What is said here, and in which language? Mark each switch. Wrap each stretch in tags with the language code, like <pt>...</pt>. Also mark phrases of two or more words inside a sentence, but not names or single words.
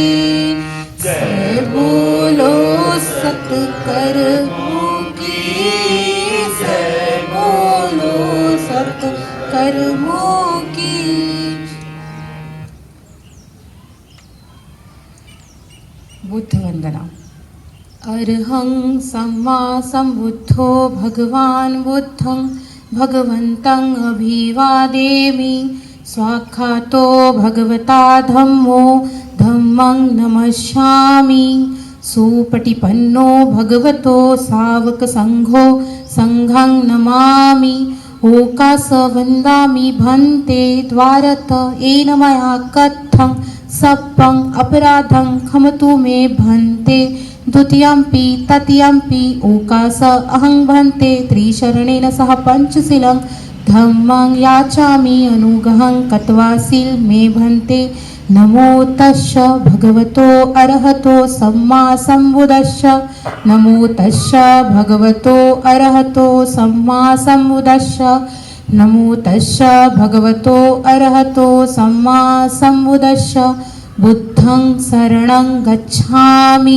<hi>जय बोलो सत कर्मों की जय, कर्मों की। बुद्ध वंदना।</hi> <pi>अर्हं सम्मा सम्बुद्धो भगवान् बुद्धं भगवन्तं अभिवादेमि। स्वाख्यातो भगवता धम्मो धम्मं नमस्यामि। सुपटिपन्नो भगवतो सावक संघो संघं नमामि। ओकास वन्दामि भन्ते द्वारत येन मया कथं सप्पं अपराधं खमतु मे भन्ते। द्वितीयंपि तृतीयंपि ओकास अहं भन्ते। त्रिशरणेन सह पंचशीलं धम्मं याचामि अनुग्रहं कत्वा शील मे भन्ते। नमो तस्स भगवतो अरहतो सम्मा सम्बुद्धस्स। नमो तस्स भगवतो अरहतो सम्मा सम्बुद्धस्स। नमो तस्स भगवतो अरहतो सम्मा सम्बुद्धस्स। बुद्धं शरणं गच्छामि।</pi>